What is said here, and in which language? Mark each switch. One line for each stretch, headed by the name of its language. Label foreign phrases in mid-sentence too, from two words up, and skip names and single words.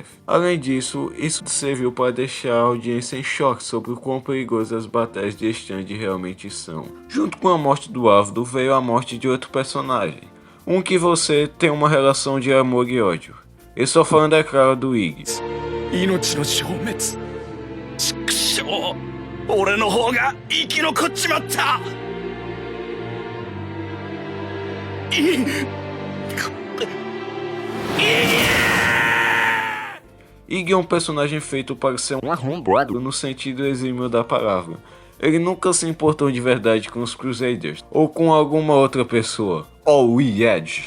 Portuguese: Além disso, isso serviu para deixar a audiência em choque sobre o quão perigoso as batalhas de stand realmente são. Junto com a morte do alvo, veio a morte de outro personagem, um que você tem uma relação de amor e ódio. Eu estou falando, é claro, do Iggy.
Japanese: 命の消滅畜生俺の方が生き残っちまった
Portuguese: Iggy é um personagem feito para ser um arrombado no sentido exímio da palavra. Ele nunca se importou de verdade com os Crusaders ou com alguma outra pessoa, ou Edge.